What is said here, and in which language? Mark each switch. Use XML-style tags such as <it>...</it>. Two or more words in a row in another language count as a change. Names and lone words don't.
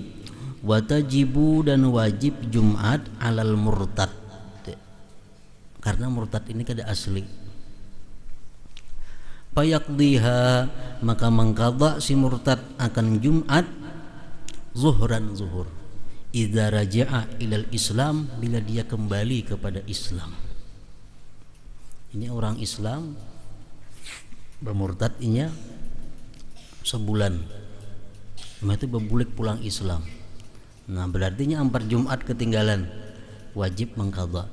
<bjn>Watajibu, dan wajib Jumat</bjn> <ar>على المرتد,</ar> <bjn>karena murtad ini kada asli. Fayaqdiha, maka mengqadha si murtad akan Jumat zuhran, zuhur,</bjn> <ar>إذا رجع إلى الإسلام,</ar> <bjn>bila dia kembali kepada Islam. Ini orang Islam bermurtad inya sebulan, itu berbulik pulang Islam. Nah berartinya 4 Jumat ketinggalan, wajib mengqadha.</bjn>